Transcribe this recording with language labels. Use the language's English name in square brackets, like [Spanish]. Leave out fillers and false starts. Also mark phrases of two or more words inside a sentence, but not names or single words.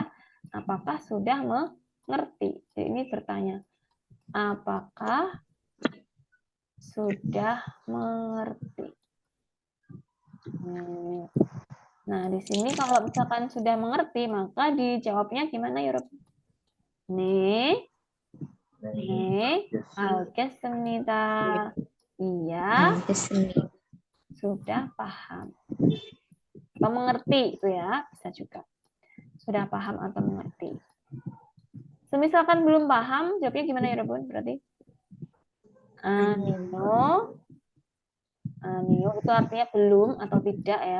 [Indonesian] Apakah sudah mengerti? Jadi ini bertanya. Apakah sudah mengerti? Nah, di sini kalau misalkan sudah mengerti, maka dijawabnya gimana ya, Rob? [Korean] 네, 알겠습니다. [Indonesian] Iya, [Korean] 알겠습니다. [Indonesian] sudah paham. Atau mengerti itu ya, bisa juga. Sudah paham atau mengerti. Semisalkan belum paham, jawabnya gimana ya, Robun? Berarti Anio. Anio itu artinya belum atau tidak ya.